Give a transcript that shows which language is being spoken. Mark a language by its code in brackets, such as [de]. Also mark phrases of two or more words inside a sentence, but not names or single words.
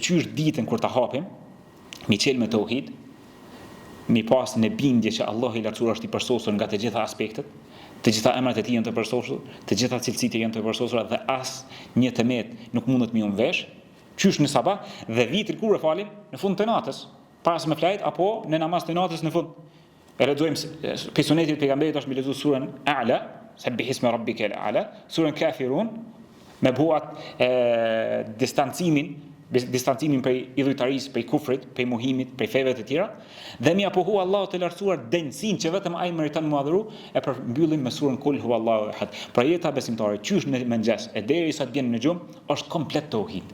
[sq] çysh ditën kur ta hapim, mi çel me tauhid, mi pas në bindje që Allah i lartësuar është i përsosur nga të gjitha aspektet, të gjitha emrat e tij janë të përsosur, të gjitha cilësitë janë të përsosura dhe as një temet nuk mundet mi vesh, qysh në sabah dhe vitrin kur e falim në fund të natës, para se me flajt apo në namaz të natës në fund. E lexojmë pe sunetit e pejgamberit është me lexuar surën A'la, [ar] سبح اسم ربك الأعلى, [sq] surën Kafirun, me buat distancimin prej idhujtarisë, prej kufrit, prej mohimit, prej feve të tjera, dhe mi apohu Allahu të lartësuar denjësinë që vetëm ai meriton madhëru, e përmbyllim me surën Kul huwallahu ahad. Pra jeta besimtare qysh në mëngjes e derisa të vjen në gjumë është komplet tauhid.